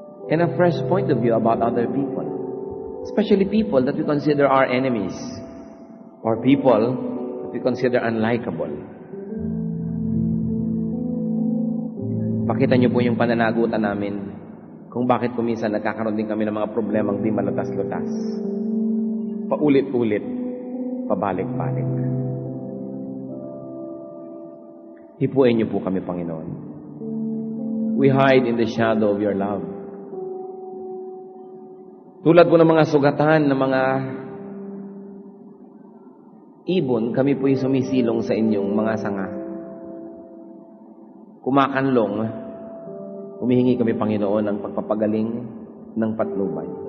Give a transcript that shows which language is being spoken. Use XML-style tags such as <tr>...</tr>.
<en>And a fresh point of view about other people. Especially people that we consider our enemies. Or people that we consider unlikable.</en> <tl>Pakita niyo po yung pananagutan namin kung bakit kuminsan nagkakaroon din kami ng mga problemang di malutas-lutas. Paulit-ulit, pabalik-balik. Hipuin niyo po kami, Panginoon.</tl> <en>We hide in the shadow of your love.</en> <tl>Tulad po ng mga sugatan ng mga ibon, kami po'y sumisilong sa inyong mga sanga. Kumakanlong, humihingi kami, Panginoon, ng pagpapagaling ng patnubay.</tl>